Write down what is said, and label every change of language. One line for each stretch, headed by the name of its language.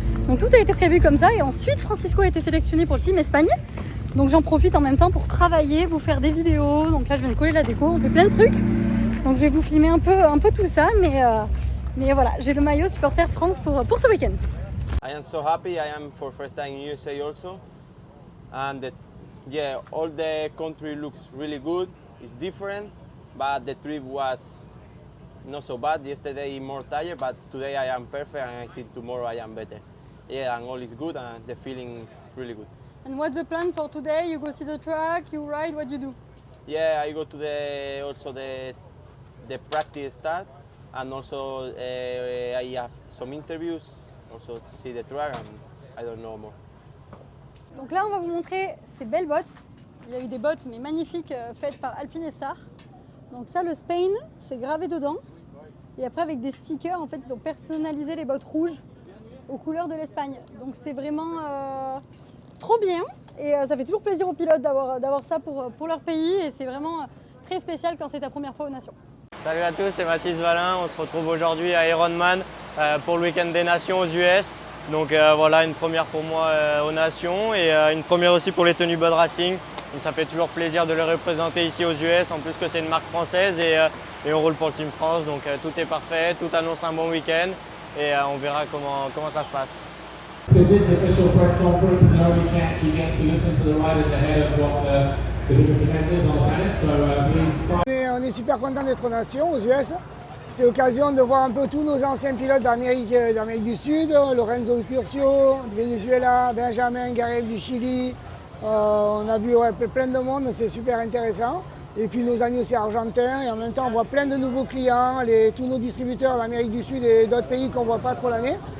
French: Donc tout a été prévu comme ça et ensuite Francisco a été sélectionné pour le team Espagne. Donc j'en profite en même temps pour travailler, vous faire des vidéos. Donc là je viens de coller la déco, on fait plein de trucs. Donc je vais vous filmer un peu tout ça, mais voilà, j'ai le maillot supporter France pour ce week-end.
English: I am so happy. I am for first time in USA also, and yeah, all the country looks really good. It's different, but the trip was not so bad. Yesterday more tired, but today I am perfect, and I think tomorrow I am better. Yeah, and all is good, and the feeling is really good. And what's the plan for today? You go see the track, you ride, what you do? Yeah, I go to the practice start, and also I have some interviews, also see the track, and I don't know more.
French: Donc là, on va vous montrer ces belles bottes. Il y a eu des bottes, mais magnifiques, faites par Alpinestar. Donc ça, le Spain, c'est gravé dedans. Et après, avec des stickers, en fait, ils ont personnalisé les bottes rouges aux couleurs de l'Espagne. Donc c'est vraiment trop bien. Et ça fait toujours plaisir aux pilotes d'avoir ça pour leur pays. Et c'est vraiment très spécial quand c'est ta première fois aux Nations. Salut à tous, c'est Mathis Valin. On se retrouve aujourd'hui à Ironman pour le week-end des Nations aux US. Donc voilà, une première pour moi aux Nations et une première aussi pour les tenues Bud Racing. Donc ça fait toujours plaisir de les représenter ici aux US, en plus que c'est une marque française et on roule pour le Team France. Donc tout est parfait, tout annonce un bon week-end et on verra comment ça se passe.
English: This is the official press conference. The only chance you get to listen to the riders ahead of what the biggest event is on the planet. So please.
French: On est super content d'être aux Nations, aux US. C'est l'occasion de voir un peu tous nos anciens pilotes d'Amérique du Sud, Lorenzo Curcio, du Venezuela, Benjamin Garel du Chili. On a vu plein de monde, donc c'est super intéressant. Et puis nos amis aussi argentins, et en même temps on voit plein de nouveaux clients, tous nos distributeurs d'Amérique du Sud et d'autres pays qu'on ne voit pas trop l'année.